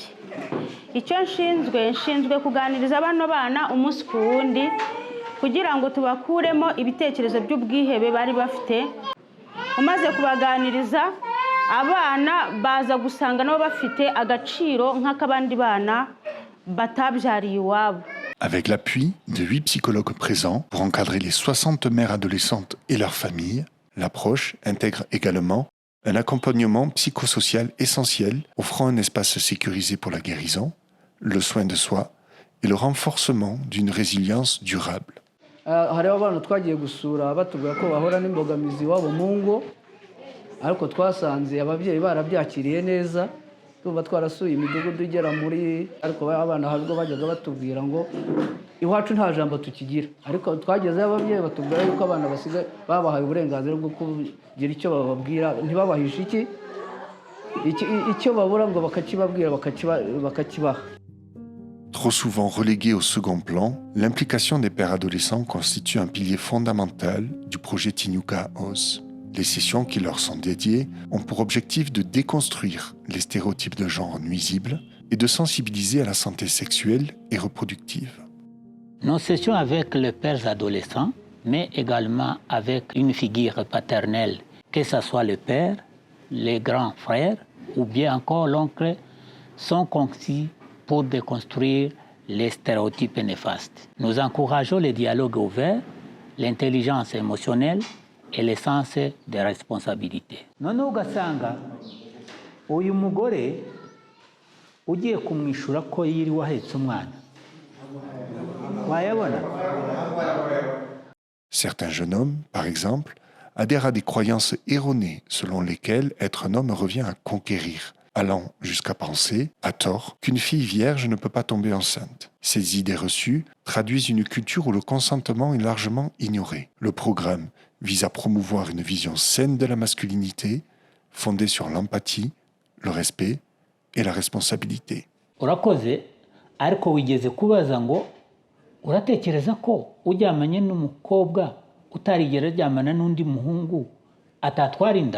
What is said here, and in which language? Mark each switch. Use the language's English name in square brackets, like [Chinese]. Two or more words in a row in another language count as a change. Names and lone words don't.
[Kinyarwanda] Icyo nshinzwe kuganiriza bano bana umunsi ku wundi kugira ngo tubakuremo ibitekerezo by'ubwihebe bari bafite. Umaze kubaganiriza abana baza gusanga nabo bafite agaciro nk'akabandi bana batabyariye iwabo. [French] Avec l'appui de 8 psychologues présents pour encadrer les 60 mères adolescentes et leurs familles, l'approche intègre également un accompagnement psychosocial essentiel offrant un espace sécurisé pour la guérison, le soin de soi et le renforcement d'une résilience durable. [Kinyarwanda] Hariho abantu twagiye gusura batubwira ko bahora n'imbogamizi wabo mu ngo, ariko twasanze ababyeyi barabyakiriye neza. Tuba twarasuye imidugudu igera muri, ariko abana habwo bajyaga batubwira ngo iwacu nta jambo tukigira, ariko twageze ababyeyi batubwira yuko abana basigaye babahaye uburenganzira bwo kugira icyo bababwira, ntibabahishe icyo babura ngo bakakibabwira bakakibaha. [French] Trop souvent reléguée au second plan, l'implication des pères adolescents constitue un pilier fondamental du projet Tinyuka OS. Les sessions qui leur sont dédiées ont pour objectif de déconstruire les stéréotypes de genre nuisibles et de sensibiliser à la santé sexuelle et reproductive. Nos sessions avec les pères adolescents, mais également avec une figure paternelle, que ce soit le père, les grands frères ou bien encore l'oncle, sont conçues pour déconstruire les stéréotypes néfastes. Nous encourageons le dialogue ouvert, l'intelligence émotionnelle et le sens de responsabilité. [Kinyarwanda] Noneho ugasanga uyu mugore ugiye kumwishura ko yiriwe ahetse umwana wayabona. [French] Certains jeunes hommes, par exemple, adhèrent à des croyances erronées selon lesquelles être un homme revient à conquérir, allant jusqu'à penser, à tort, qu'une fille vierge ne peut pas tomber enceinte. Ces idées reçues traduisent une culture où le consentement est largement ignoré. Le programme vise à promouvoir une vision saine de la masculinité, fondée sur l'empathie, le respect et la responsabilité. [Kinyarwanda] Urakoze, ariko wigeze kubaza ngo uratekereza ko ujyamanye n'umukobwa utarigera ajyamana n'undi muhungu atatwara inda?